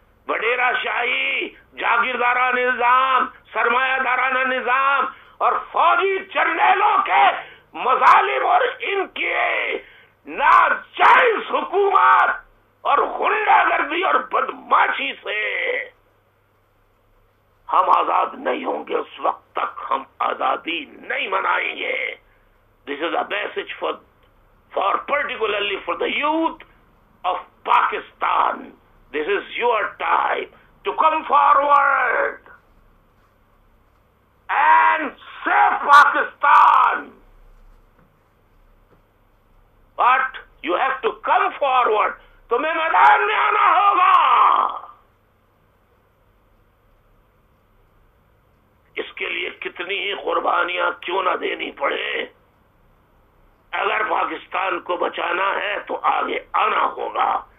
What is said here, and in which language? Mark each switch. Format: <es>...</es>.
<ur>وڈیرا شاہی، جاگیردارانہ نظام، سرمایہ دارانہ نظام اور فوجی جرنیلوں کے مظالم اور ان کی ناجائز حکومت اور غنڈہ گردی اور بدماشی سے ہم آزاد نہیں ہوں گے. اس وقت تک ہم آزادی نہیں منائیں گے.</ur> <en>This is a message for particularly for the youth of Pakistan. This is your time to come forward and save Pakistan. But you have to come forward.</en> <ur>تمہیں میدان میں آنا ہوگا. اس کے لیے کتنی ہی قربانیاں کیوں نہ دینی پڑے، اگر پاکستان کو بچانا ہے تو آگے آنا ہوگا.</ur>